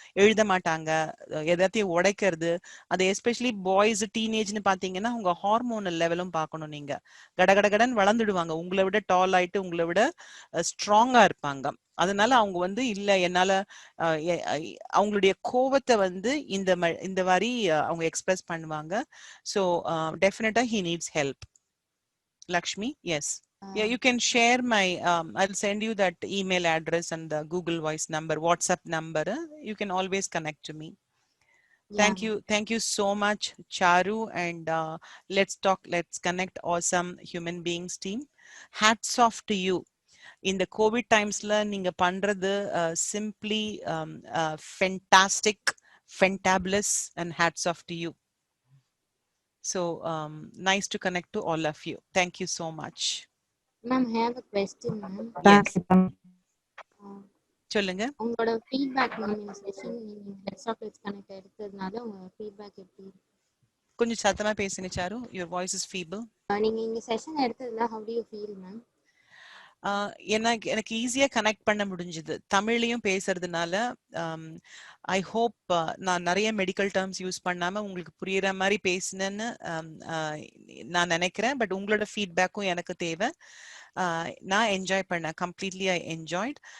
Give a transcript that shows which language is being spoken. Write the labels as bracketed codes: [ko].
[ta] எழுத மாட்டாங்க, எதாத்தையும் உடைக்கிறது. அது எஸ்பெஷலி பாய்ஸ் டீனேஜ்னு பாத்தீங்கன்னா உங்க ஹார்மோனல் லெவலும் பார்க்கணும். நீங்க கடகடகடன் வளர்ந்துடுவாங்க, உங்களை விட டால் ஆயிட்டு உங்களை விட ஸ்ட்ராங்கா இருப்பாங்க. அதனால அவங்க வந்து இல்ல என்னால அவங்களுடைய கோவத்தை வந்து இந்த மாதிரி அவங்க எக்ஸ்பிரஸ் பண்ணுவாங்க. [en] So டெஃபினட்டா he needs help. Lakshmi, yes. Yeah, you can share my I'll send you that email address and the Google Voice number, WhatsApp number. You can always connect to me. Thank you so much, Charu, and let's connect awesome human beings team. Hats off to you. In the COVID timesல நீங்க பண்றது simply fantastic, fantabulous, and hats off to you. So nice to connect to all of you. Thank you so much. Ma'am, I have a question, ma'am. Yes. [ta] சொல்லுங்க. உங்களோட feedback ma'am, இந்த session நீங்க let's of let's connect எடுத்ததுனால உங்க feedback எப்படி இருக்கு? கொஞ்சம் சத்தமா பேசுங்க sir, [en] your voice is feeble. [ta] நீங்க இந்த session எடுத்ததுல [en] how do you feel, ma'am? [ta] எனக்கு ஈஸியா கனெக்ட் பண்ண முடிஞ்சது தமிழ்லயும் பேசுறதுனால. [en] I hope [ta] நான் நிறைய மெடிக்கல் டேர்ம்ஸ் யூஸ் பண்ணாம உங்களுக்கு புரியுற மாதிரி பேசினேன்னு நான் நினைக்கிறேன். பட் உங்களோட ஃபீட்பேக்கும் எனக்கு தேவை. நான் என்ஜாய் பண்ணேன், [en] Completely I enjoyed.